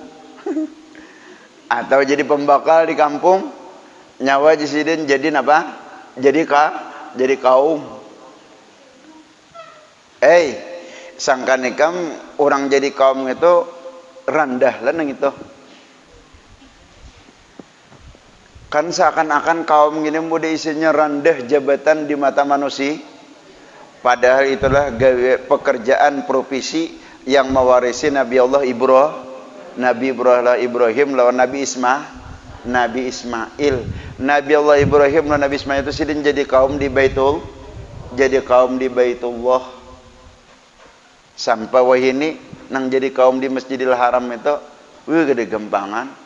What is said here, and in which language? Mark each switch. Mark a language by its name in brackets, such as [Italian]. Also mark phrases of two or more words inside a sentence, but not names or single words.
[Indonesian] Atau jadi pembakal di kampung. [Banjar] Nyawa aja sidin jadi apa? Jadi kaum. Sangkan ikam orang jadi kaum itu rendah lah nang itu. [Indonesian] Kan seakan-akan kaum ini mudah isinya rendah jabatan di mata manusia. Padahal itulah pekerjaan profesi yang mewarisi Nabi Allah Ibrahim lawan Nabi Ismail. Nabi Allah Ibrahim lawan Nabi Ismail itu sidin jadi kaum di Baitullah. [Banjar] Sampai wahini nang jadi kaum di Masjidil Haram itu gede gempangan.